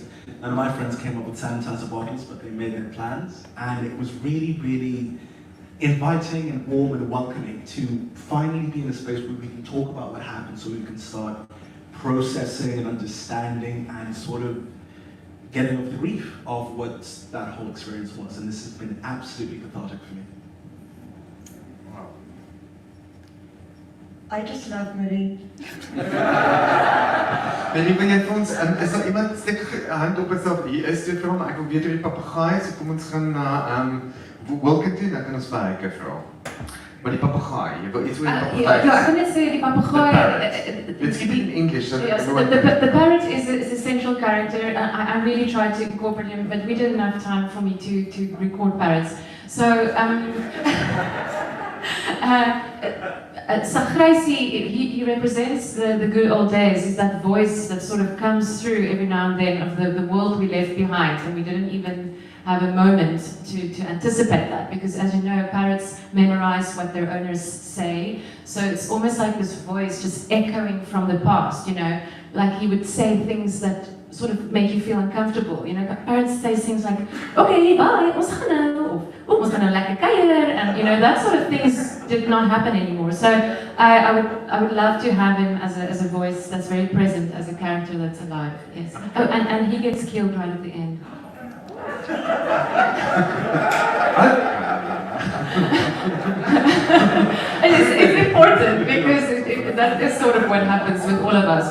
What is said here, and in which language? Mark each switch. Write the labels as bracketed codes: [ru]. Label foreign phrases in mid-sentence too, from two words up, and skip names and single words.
[en] None of my friends came up with sanitizer bottles, but they made their plans, and it was really, really inviting and warm and welcoming to finally be in a space where we can talk about what happened, so we can start processing and understanding and sort of getting over the grief of what that whole experience was. And this has been absolutely cathartic for me. Wow. I just love Marie. [af] Marie, wil jy vir ons, is daar iemand steek hand op asself hier is toe vir hom? Ek wil weet oor die papegaai, so kom ons gaan na Wilke toe, dan kan ons vir Heike vra. Maar die papegaai, jy wil iets oor die papegaai? Ja, ek kan net sê die papegaai. [en] Let's keep it in English. So Yes, the parrot is a central character. I really tried to incorporate him, but we didn't have time for me to record parrots. So, Sagraisi, he represents the good old days. It's that voice that sort of comes through every now and then of the world we left behind, and we didn't even have a moment to anticipate that, because as you know, parrots memorize what their owners say, so it's almost like this voice just echoing from the past, you know, like he would say things that sort of make you feel uncomfortable, you know. Parrots say things like, okay, bye, [af] ons gaan nou, of ons gaan nou lekker kuier, [en] and you know, that sort of things did not happen anymore. So I would love to have him as a voice that's very present, as a character that's alive, yes. Oh, and he gets killed right at the end. It's important because that is sort of what happens with all of us.